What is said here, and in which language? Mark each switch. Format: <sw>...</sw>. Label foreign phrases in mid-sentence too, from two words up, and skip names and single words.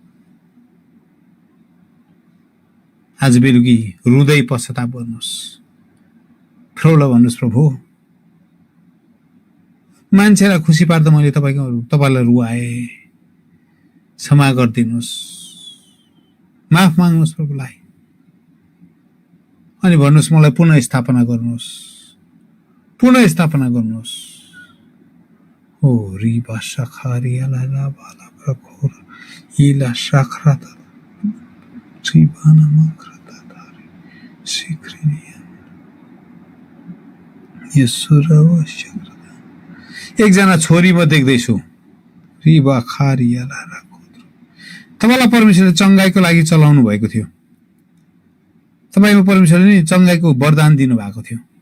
<ne>आज बेलुकी रुँदै पश्चाताप गर्नुहोस्, फ्रौला भन्नुहोस्, प्रभु मान्छेलाई खुसी पार्दा मैले तपाईँलाई रुवाए, क्षमा गरिदिनुहोस्, माफ माग्नुहोस् प्रभुलाई, अनि भन्नुहोस् मलाई पुनः स्थापना गर्नुहोस्, पुनः स्थापना गर्नुहोस्। ओ रिबा सखारियाला राबाला प्रखोर इला सखरात श्रीबाना मखरता तारे सिक्रिनिया यसुरवश्यक। एकजना छोरी म देख्दैछु, रिबा खारियाला राखोद्रो। तपाईँलाई परमेश्वरले चङ्गाईको लागि चलाउनु भएको थियो, तपाईँको परमेश्वरले नि चङ्गाईको वरदान दिनुभएको थियो।</ne>